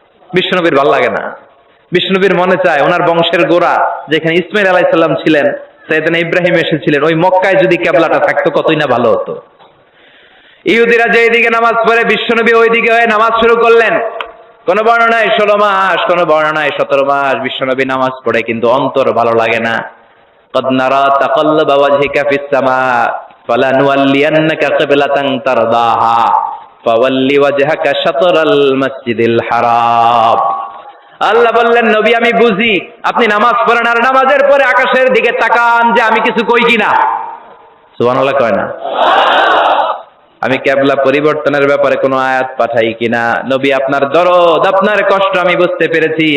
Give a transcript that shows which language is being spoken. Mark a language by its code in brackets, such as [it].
[bn] বিশ্বনবীর ভালো লাগে না, বিশ্বনবীর মনে চায় ওনার বংশের গোড়া যেখানে ইসমাইল আলাইহিস সালাম ছিলেন, সাইয়েদনা ইব্রাহিম এসেছিলেন, ওই মক্কায় যদি কেবলাটা থাকতো কতই না ভালো হতো। ইহুদিরা যেদিকে নামাজ পড়ে, বিশ্বনবী ওইদিকে হয়ে নামাজ শুরু করলেন। কোন বর্ণনায় 16 মাস, কোন বর্ণনায় 17 মাস বিশ্বনবী নামাজ পড়ে, কিন্তু অন্তর ভালো লাগে না। [ar] قد نرى تقلب وجهك في السماء فلنولينك قبلة ترضاها فول وجهك شطر المسجد الحرام। [bn] আল্লাহ বললেন, নবী আমি বুঝি আপনি নামাজ পড়েন, আর নামাজের পরে আকাশের দিকে তাকান যে আমি কিছু কই কিনা। সুবহানাল্লাহ কয় না? আমি কেবলা পরিবর্তনের ব্যাপারে কোনো আয়াত পাঠাই কিনা। নবী আপনার দরদ, আপনার কষ্ট আমি বুঝতে পেরেছি।